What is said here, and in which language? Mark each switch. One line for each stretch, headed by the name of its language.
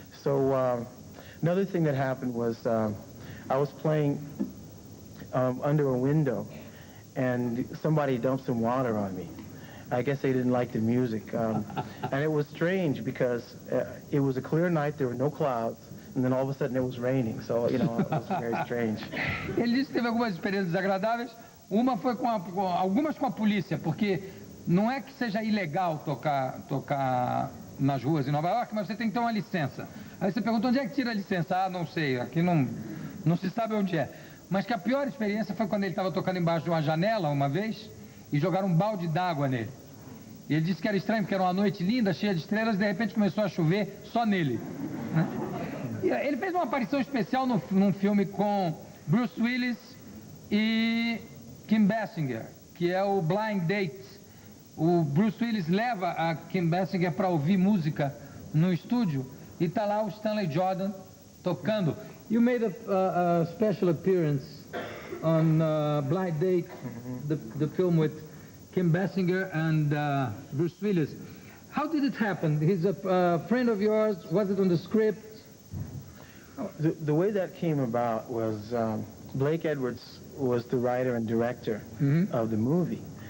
English: So another thing that happened was I was playing under a window, and somebody dumped some water on me. I guess they didn't like the music. And it was strange because it was a clear night, there were no clouds, and then all of a sudden it was raining. So, you know, it was very strange.
Portuguese: Ele disse que teve algumas experiências desagradáveis. Uma foi algumas com a polícia, porque não é que seja ilegal tocar nas ruas de Nova York, mas você tem que ter uma licença. Aí você pergunta, onde é que tira a licença? Ah, não sei, aqui não se sabe onde é. Mas que a pior experiência foi quando ele estava tocando embaixo de uma janela uma vez e jogaram um balde d'água nele. E ele disse que era estranho, porque era uma noite linda, cheia de estrelas, e de repente começou a chover só nele. Né? E ele fez uma aparição especial num filme com Bruce Willis e Kim Basinger, que é o Blind Date. O Bruce Willis leva a Kim Basinger para ouvir música no estúdio e está lá o Stanley Jordan tocando.
English: You made a special appearance on Blind Date, the film with Kim Basinger and Bruce Willis. How did it happen? He's a friend of yours. Was it on the script? The way that came about was Blake Edwards was the writer and director of the movie.